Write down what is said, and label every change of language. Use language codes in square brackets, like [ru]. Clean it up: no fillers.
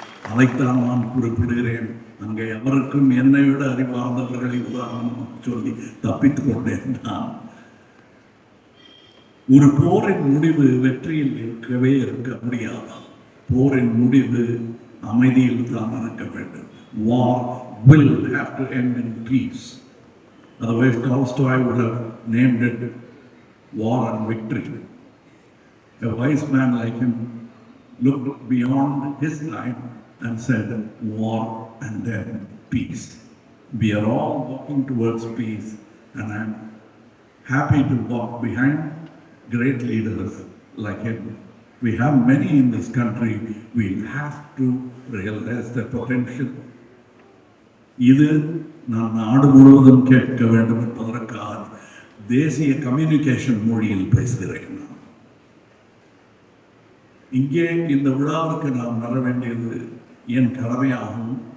[ta] அதைத்தான் நான் குறிப்பிடுகிறேன். அங்கே எவருக்கும் என்னை விட அறிவார்ந்தவர்களை உதாரணமாக சொல்லி தப்பித்துக் கொண்டேன். நான் ஒரு போரின் முடிவு வெற்றியில் இருக்க முடியாது. போரின் முடிவு அமைதியில் தான் இருக்க வேண்டும். [en] War will have to end in peace. Otherwise Tolstoy would have named it War and Victory. A wise man like him looked beyond his time and said, war and then peace. We are all walking towards peace, and I am happy to walk behind great leaders like him. We have many in this country. We have to realize their potential. [ta] இது நான் நாடு முழுவதும் கேட்க வேண்டும் என்பதற்காக தேசிய communication மொழியில் பேசுகிறேன். இங்கே இந்த விழாவிற்கு நாம் வர வேண்டியது என் கடமையாகும்.